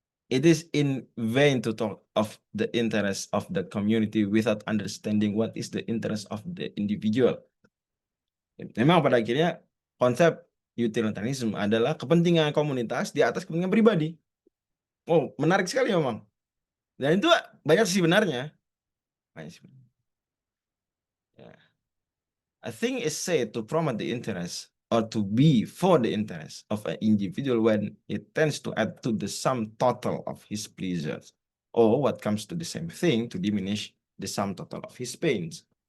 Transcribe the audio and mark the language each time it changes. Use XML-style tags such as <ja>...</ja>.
<en>It is in vain to talk of the interest of the community without understanding what is the interest of the individual.</en> <id>Memang pada akhirnya konsep utilitarianism adalah kepentingan komunitas di atas kepentingan pribadi. Oh, menarik sekali memang. Dan itu banyak sih benarnya. Ya.</id> <en>A thing is said to promote the interest or to be for the interest of an individual when it tends to add to the sum total of his pleasures, or what comes to the same thing to diminish the sum total of his pains.</en>